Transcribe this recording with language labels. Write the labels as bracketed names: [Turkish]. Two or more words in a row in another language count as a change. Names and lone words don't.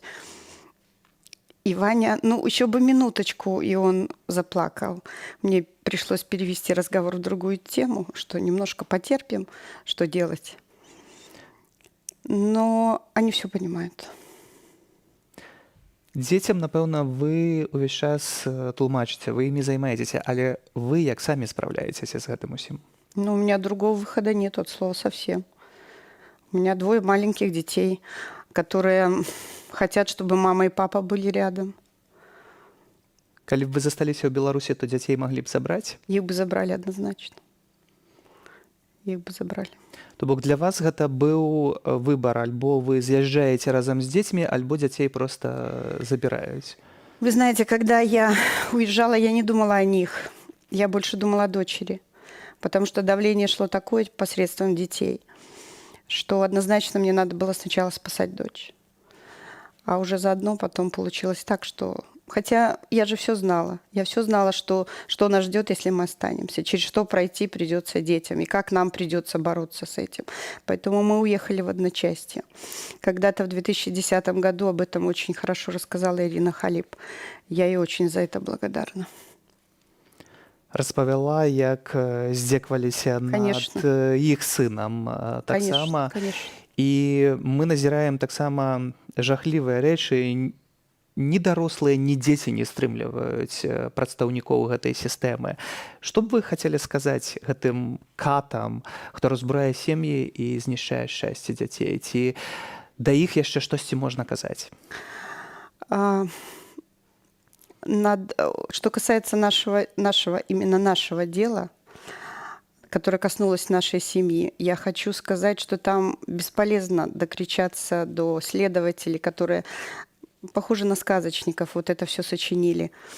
[Russian] И Ваня, еще бы минуточку, и он заплакал. Мне пришлось перевести разговор в другую тему, что немножко потерпим, что делать. Но они все понимают. [Belarusian] Дзецям, напэўна, вы ўвесь час тлумачыце, вы імі займаецеся, але вы як самі спраўляецеся з гэтым усім? [Russian] У меня другого выхода нет от слова совсем. У меня 2 маленьких детей, которые хотят, чтобы мама и папа были рядом. [Belarusian] Калі б вы засталіся ў Беларусі, то дзяцей маглі б забраць? [Russian] Их бы забрали однозначно. Их бы забрали. [Belarusian] То бок для вас гэта быў выбар, альбо вы з'язджаеце разам з дзецьмі, альбо дзяцей проста забіраюць. [Russian] Вы знаете, когда я уезжала, я не думала о них. Я больше думала о дочери. Потому что давление шло такое посредством детей, что однозначно мне надо было сначала спасать дочь. А уже заодно потом получилось так, что... Хотя я же все знала. Я все знала, что нас ждет, если мы останемся. Через что пройти придется детям. И как нам придется бороться с этим. Поэтому мы уехали в одночасье. Когда-то в 2010 году об этом очень хорошо рассказала Ирина Халип. Я ей очень за это благодарна. [Belarusian] Распавяла, як здзекваліся над іх сынам таксама. І мы назіраем таксама жахлівыя рэчы. Ні дарослыя, ні дзеці не стрымліваюць прадстаўнікоў гэтай сістэмы. Што б вы хацелі сказаць гэтым катам, хто разбурае сем'і і знішчае шчасце дзяцей? Ці да іх яшчэ штосьці можна казаць? [Russian] Что касается именно нашего дела, которое коснулось нашей семьи, я хочу сказать, что там бесполезно докричаться до следователей, которые похожи на сказочников, вот это все сочинили.